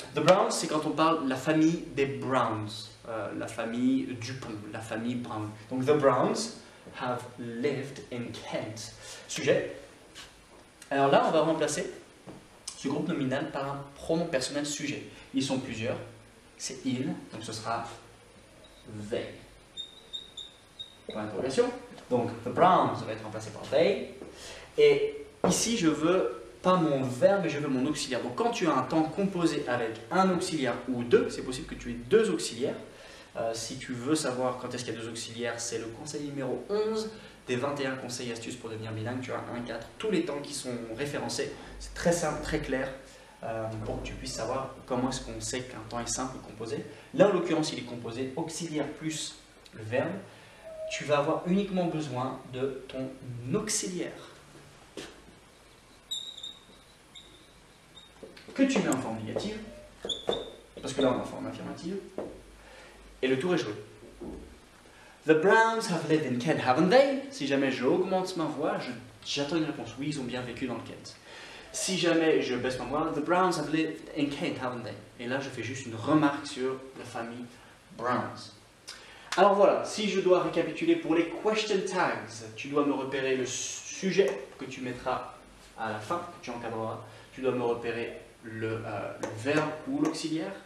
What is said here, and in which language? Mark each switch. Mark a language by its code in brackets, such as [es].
[fr] The Browns, c'est quand on parle de la famille des Browns, la famille Dupont, la famille Brown. [en] Donc the Browns have lived in Kent. [fr] Sujet. Alors là, on va remplacer ce groupe nominal par un pronom personnel sujet. Ils sont plusieurs. C'est ils, donc ce sera they. Point d'interrogation. Donc, the Browns va être remplacé par they. Et ici, je veux pas mon verbe, mais je veux mon auxiliaire. Donc, quand tu as un temps composé avec un auxiliaire ou deux, c'est possible que tu aies deux auxiliaires. Si tu veux savoir quand est-ce qu'il y a deux auxiliaires, c'est le conseil numéro 11 des 21 conseils et astuces pour devenir bilingue. Tu as 1, 4, tous les temps qui sont référencés. C'est très simple, très clair, pour que tu puisses savoir comment est-ce qu'on sait qu'un temps est simple ou composé. Là, en l'occurrence, il est composé auxiliaire plus le verbe. Tu vas avoir uniquement besoin de ton auxiliaire, que tu mets en forme négative, parce que là on est en forme affirmative, et le tour est joué. [en] The Browns have lived in Kent, haven't they? [fr] Si jamais j'augmente ma voix, j'attends une réponse. Oui, ils ont bien vécu dans le Kent. Si jamais je baisse ma voix, [en] The Browns have lived in Kent, haven't they? [fr] Et là, je fais juste une remarque sur la famille Browns. Alors voilà, si je dois récapituler pour les question tags, tu dois me repérer le sujet que tu mettras à la fin, que tu encadreras. Tu dois me repérer le verbe ou l'auxiliaire.